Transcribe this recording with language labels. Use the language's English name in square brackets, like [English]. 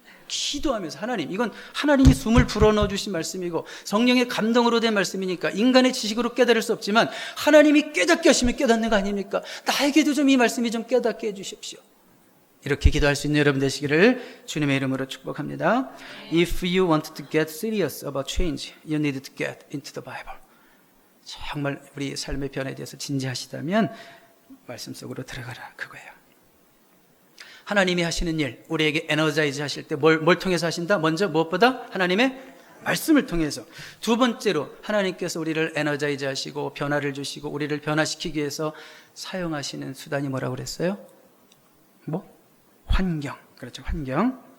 [Korean] 기도하면서, 하나님, 이건 하나님이 숨을 불어넣어 주신 말씀이고 성령의 감동으로 된 말씀이니까 인간의 지식으로 깨달을 수 없지만 하나님이 깨닫게 하시면 깨닫는 거 아닙니까? 나에게도 좀 이 말씀이 좀 깨닫게 해 주십시오. 이렇게 기도할 수 있는 여러분 되시기를 주님의 이름으로 축복합니다. [English] If you want to get serious about change, you need to get into the Bible. [Korean] 정말 우리 삶의 변화에 대해서 진지하시다면 말씀 속으로 들어가라, 그거예요. 하나님이 하시는 일, 우리에게 에너자이즈 하실 때 뭘 통해서 하신다? 먼저 무엇보다 하나님의 말씀을 통해서. 두 번째로 하나님께서 우리를 에너자이즈 하시고 변화를 주시고 우리를 변화시키기 위해서 사용하시는 수단이 뭐라고 그랬어요? 환경. 그렇죠, 환경.